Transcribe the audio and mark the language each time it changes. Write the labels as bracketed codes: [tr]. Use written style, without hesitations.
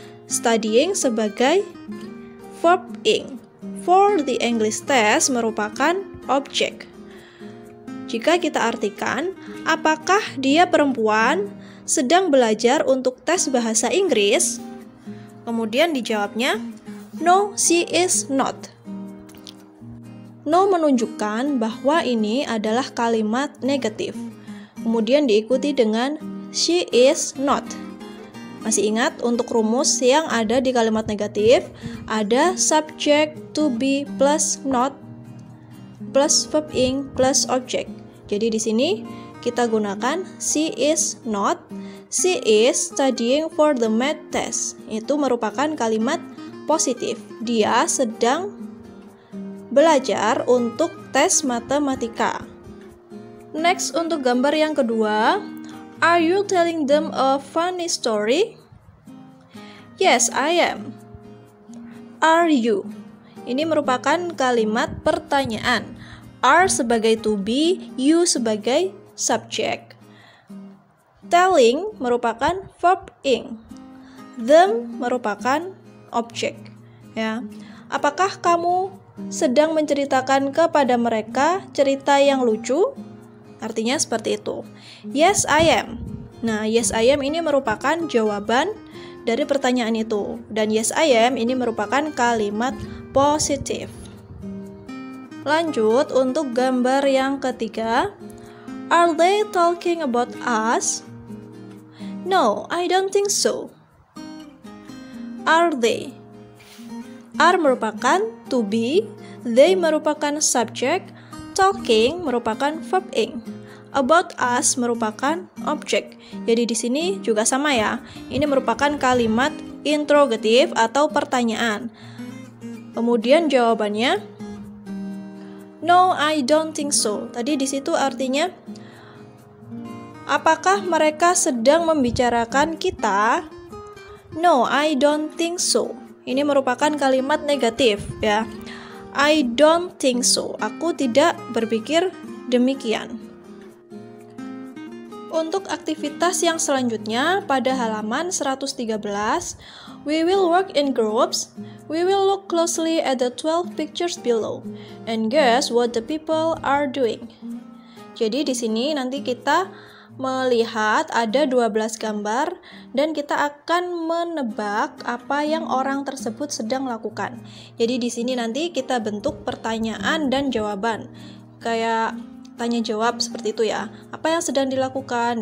[id] Studying sebagai verb ing. [en] For the English test [id] merupakan objek. Jika kita artikan, apakah dia perempuan sedang belajar untuk tes bahasa Inggris? Kemudian dijawabnya, [en] no, she is not. [id] No menunjukkan bahwa ini adalah kalimat negatif. Kemudian diikuti dengan [en] she is not. [id] Masih ingat untuk rumus yang ada di kalimat negatif, ada subject to be plus not plus verb ing plus object. Jadi di sini kita gunakan [en] she is not, she is studying for the math test. [id] Itu merupakan kalimat positif. Dia sedang belajar untuk tes matematika. [en] Next, [id] untuk gambar yang kedua, [en] are you telling them a funny story? Yes, I am. Are you? [id] Ini merupakan kalimat pertanyaan. Are sebagai to be, you sebagai subjek. Telling merupakan verb ing. Them merupakan objek. Ya. Apakah kamu sedang menceritakan kepada mereka cerita yang lucu? Artinya seperti itu. [en] Yes, I am. [id] Nah, yes, I am ini merupakan jawaban dari pertanyaan itu. Dan yes, I am ini merupakan kalimat positif. Lanjut untuk gambar yang ketiga. [en] Are they talking about us? No, I don't think so. Are they? [id] Are merupakan to be, they merupakan subjek, talking merupakan verb ing, about us merupakan objek. Jadi di sini juga sama ya. Ini merupakan kalimat interrogatif atau pertanyaan. Kemudian jawabannya [en] no, I don't think so. [id] Tadi di situ artinya apakah mereka sedang membicarakan kita? [en] No, I don't think so. [id] Ini merupakan kalimat negatif ya. [en] I don't think so. [id] Aku tidak berpikir demikian. Untuk aktivitas yang selanjutnya pada halaman 113, [en] we will work in groups. We will look closely at the 12 pictures below and guess what the people are doing. [id] Jadi di sini nanti kita melihat ada 12 gambar dan kita akan menebak apa yang orang tersebut sedang lakukan. Jadi di sini nanti kita bentuk pertanyaan dan jawaban. Kayak tanya jawab seperti itu ya. Apa yang sedang dilakukan?